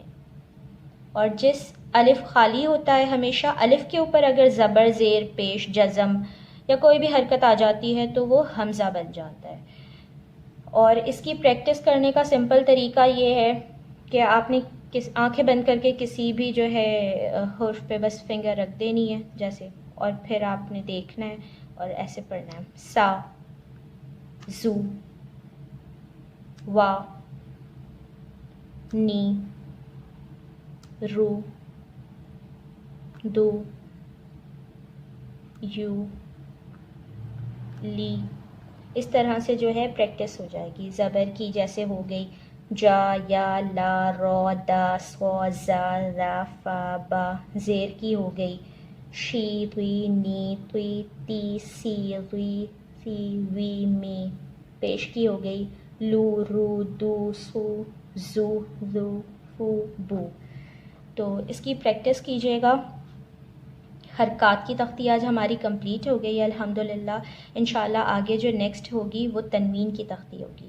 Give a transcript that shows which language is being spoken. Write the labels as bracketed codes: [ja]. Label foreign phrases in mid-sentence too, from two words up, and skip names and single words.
[ur] اور جس الف خالی ہوتا ہے، ہمیشہ الف کے اوپر اگر زبر زیر پیش جزم یا کوئی بھی حرکت آ جاتی ہے تو وہ حمزہ بن جاتا ہے۔ اور اس کی پریکٹس کرنے کا سمپل طریقہ یہ ہے کہ آپ نے آنکھیں بند کر کے کسی بھی جو ہے حرف پہ بس فنگر رکھ دینی ہے جیسے، اور پھر آپ نے دیکھنا ہے اور ایسے پڑھنا ہے۔ سا، زو، وا، نی، رو، دو، یو، لی۔ اس طرح سے جو ہے پریکٹس ہو جائے گی زبر کی، جیسے ہو گئی جا، یا، لا، رو، دا، سو، زا، را، فا، با۔ زیر کی ہو گئی شی، ری، نی، توی، تی، سی، ری، سی، وی، می۔ پیش کی ہو گئی لو، رو، دو، سو، زو، زو، فو، بو۔ تو اس کی پریکٹس کیجیے گا حرکات کی تختی آج ہماری کمپلیٹ ہو گئی ہے الحمدللہ. انشاءاللہ آگے جو نیکسٹ ہوگی وہ تنوین کی تختی ہوگی.